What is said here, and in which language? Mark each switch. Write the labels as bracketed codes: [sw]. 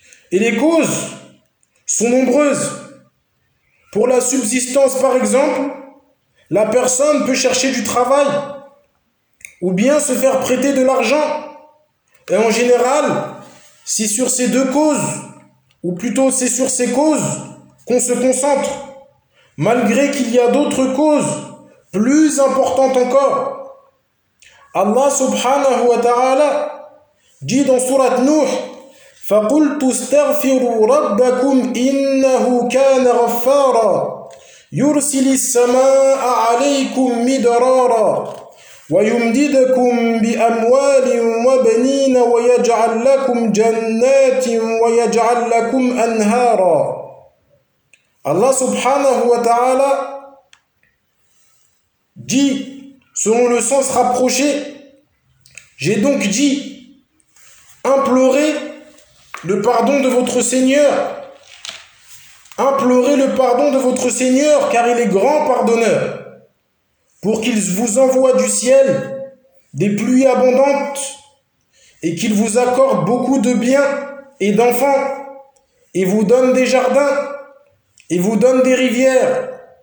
[fr] Et les causes sont nombreuses. Pour la subsistance, par exemple, la personne peut chercher du travail ou bien se faire prêter de l'argent. Et en général, c'est sur ces deux causes, ou plutôt c'est sur ces causes qu'on se concentre, malgré qu'il y a d'autres causes plus importantes encore. Allah subhanahu wa ta'ala dit dans sourate Nuh, [ar] فَقُلْتُ اسْتَغْفِرُوا رَبَّكُمْ إِنَّهُ كَانَ غَفَّارًا يُرْسِلِ السَّمَاءَ عَلَيْكُمْ مِدْرَارًا وَيُمْدِدَكُمْ بِأَمْوَالٍ وَبَنِينَ وَيَجْعَلْ لَكُمْ جَنَّاتٍ وَيَجْعَلْ لَكُمْ أَنْهَارًا. [fr] Allah subhanahu wa ta'ala dit, selon le sens rapproché, j'ai donc dit, implorez le pardon de votre Seigneur. Implorez le pardon de votre Seigneur, car il est grand pardonneur, pour qu'il vous envoie du ciel des pluies abondantes et qu'il vous accorde beaucoup de biens et d'enfants et vous donne des jardins et vous donne des rivières.